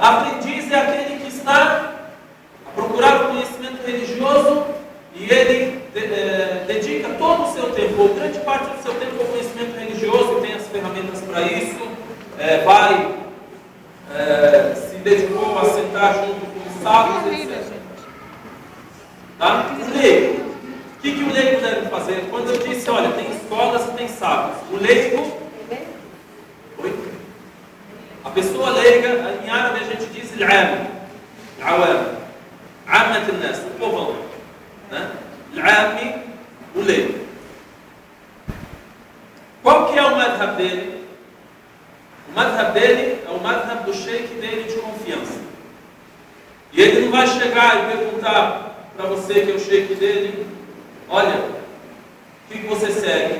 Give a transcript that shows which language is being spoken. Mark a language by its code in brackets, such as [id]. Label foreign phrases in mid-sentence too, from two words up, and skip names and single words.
[pt] Aprendiz é aquele que está a procurar o conhecimento religioso e ele dedica todo o seu tempo, ou grande parte do seu tempo ao conhecimento religioso, tem as ferramentas para isso, se dedicou a sentar junto com os sábios, etc. Tá? O leigo. O que o leigo deve fazer? Quando eu disse, olha, tem escolas e tem sábios. O leigo... Oi? A pessoa leiga, em árabe a gente diz [ar] العام، العوام، عامة الناس, [pt] o povão. Né? Al-'ami, o leigo. Qual que é o madhab dele? O madhab dele é o madhab do sheikh dele de confiança. E ele não vai chegar e perguntar para você que é o sheikh dele: olha, o que você segue?